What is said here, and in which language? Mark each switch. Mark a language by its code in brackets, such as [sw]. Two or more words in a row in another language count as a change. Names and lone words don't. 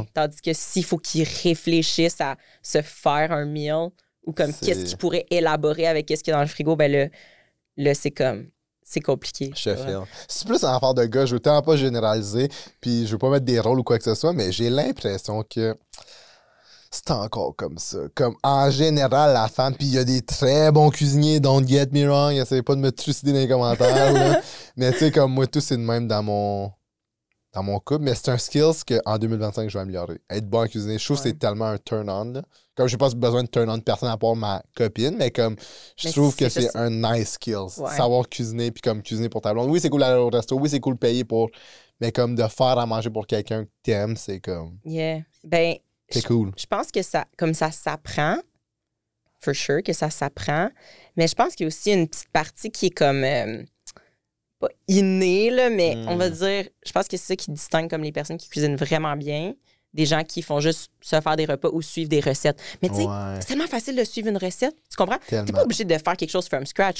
[fr] tandis que s'il faut qu'il réfléchisse à se faire un meal ou comme qu'est-ce qu'il pourrait élaborer avec qu'est-ce qu'il y a dans le frigo, ben là c'est comme... C'est compliqué. C'est plus une affaire de gars. Je veux tellement pas généraliser, puis je veux pas mettre des rôles ou quoi que ce soit, mais j'ai l'impression que c'est encore comme ça. Comme en général, la femme, puis il y a des très bons cuisiniers, [en] don't get me wrong, [fr] essayez pas de me trucider dans les commentaires, là. Mais tu sais, comme moi, tout c'est de même dans mon couple, mais c'est un skills qu'en 2025, je vais améliorer. Être bon à cuisiner, je trouve que c'est tellement un turn-on, là. Comme j'ai pas besoin de turn-on de personne à part ma copine, mais comme je trouve que c'est un [en] nice skills. [fr] Savoir cuisiner, puis comme cuisiner pour ta blonde. Oui, c'est cool d'aller au resto, oui, c'est cool de payer pour... Mais comme de faire à manger pour quelqu'un que t'aimes, c'est comme... [en] Yeah. Ben, [fr] c'est cool. Je pense que ça s'apprend, [en] for sure, [fr] que ça s'apprend, mais je pense qu'il y a aussi une petite partie qui est comme... pas innée, là, mais on va dire... Je pense que c'est ça qui distingue comme les personnes qui cuisinent vraiment bien des gens qui font juste se faire des repas ou suivre des recettes. Mais tu sais, c'est tellement facile de suivre une recette, tu comprends? T'es pas obligé de faire quelque chose [en] from scratch.